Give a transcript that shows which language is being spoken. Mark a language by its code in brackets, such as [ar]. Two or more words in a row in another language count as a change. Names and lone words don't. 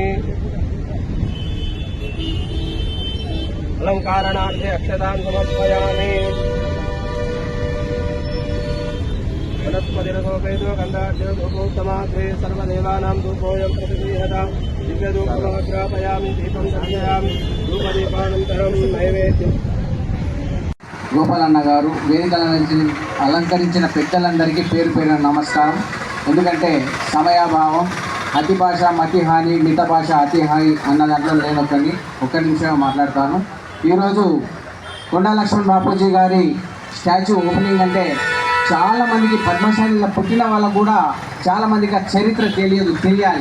[sa] अलंकारणार्थे अक्षतान् समर्पयामि वनस्पतिरसोपेतो गन्धाढ्योपौत्तमाग्रे सर्वदेवानां धूपोऽयं प्रतिगृह्यतां दिव्यधूपमग्रापयामि दीपं दर्शयामि धूपदीपानन्तरं नैवेद्यम्. [te] గోపాలన్న గారు వేదికలను అలంకరించిన పెద్దలందరికీ పేరు పేరు నమస్కారం. ఎందుకంటే సమయాభావం, అతి భాష మతి హాని, మిత భాష అతి హాని అన్న దాంట్లో నేను ఒక్క నిమిషం మాట్లాడతాను. ఈరోజు కొండ లక్ష్మణ్ బాపూజీ గారి [en] statue opening [te] అంటే చాలామందికి పద్మశాలిలో పుట్టిన వాళ్ళకు కూడా చాలామందికి ఆ చరిత్ర తెలియాలి.